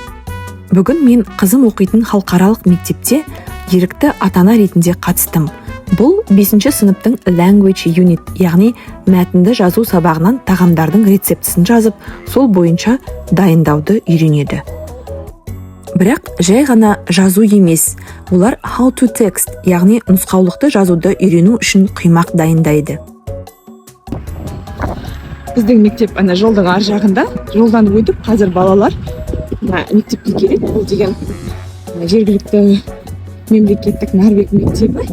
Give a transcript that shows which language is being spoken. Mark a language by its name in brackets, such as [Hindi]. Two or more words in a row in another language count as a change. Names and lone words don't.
[Kazakh] Бүгін мен қызым оқитын халықаралық мектепте ерікті ата-ана ретінде қатыстым. Бұл 5-ші сыныптың [English] language unit, [Kazakh] яғни мәтінді жазу сабағынан тағамдардың рецептісін жазып, сол бойынша дайындауды үйренеді. Бірақ жай ғана жазу емес, олар [English] how to text, [Kazakh] яғни нұсқаулықты жазуды үйрену үшін құймақ дайындайды. Біздің мектеп ана жолдың ар жағында, жолдан өтіп, қазір балалар мектепке келеді. Бұл деген жергілікті мемлекеттік Норвег мектебі.